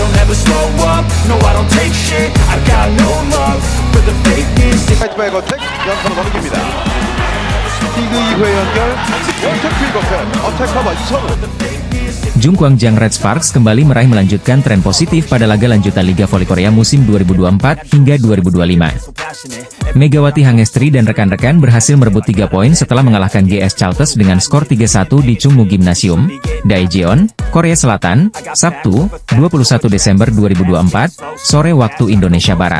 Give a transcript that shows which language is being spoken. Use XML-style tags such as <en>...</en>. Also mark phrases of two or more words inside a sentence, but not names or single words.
<en>never slow up, no I don't take shit, I got no love for the fakeness.</en> <ko>하지만 어택 연타로 넘깁니다. 리그 2회 연결 원택 퀵어택 어택 커버 이선우.</ko> <id>Jungkwangjang Red Sparks kembali meraih melanjutkan tren positif pada laga lanjutan Liga Voli Korea musim 2024 hingga 2025. Megawati Hangestri dan rekan-rekan berhasil merebut 3 poin setelah mengalahkan GS Chalters dengan skor 3-1 di Chungmu Gymnasium, Daejeon, Korea Selatan, Sabtu, 21 Desember 2024, sore waktu Indonesia Barat.</id>